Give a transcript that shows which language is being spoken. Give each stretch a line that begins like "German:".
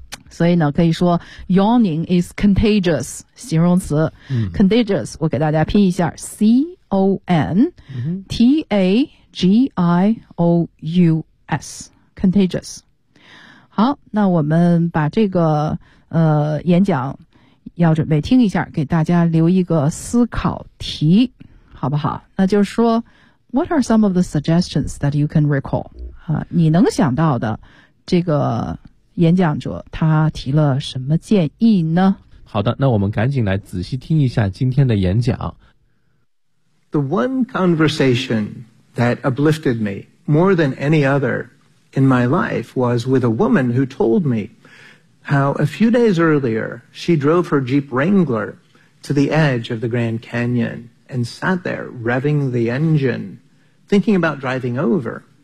Chinese: 所以呢可以说
English: yawning is contagious
Chinese: 形容词、contagious 我给大家拼一下 C-O-N-T-A-G-I-O-U-S contagious。好，那我们把这个演讲要准备听一下，给大家留一个思考题好不好？那就是说
English: What are some of the suggestions that you can recall？
Chinese: 你能想到的这个演讲者他提了什么建议呢？好的，那我们赶紧来仔细听一下今天的演讲。
English: The one conversation that uplifted me more than any other in my life was with a woman who told meHow a few days earlier, she drove her Jeep Wrangler to the edge of the Grand Canyon and sat there revving the engine, thinking about driving over.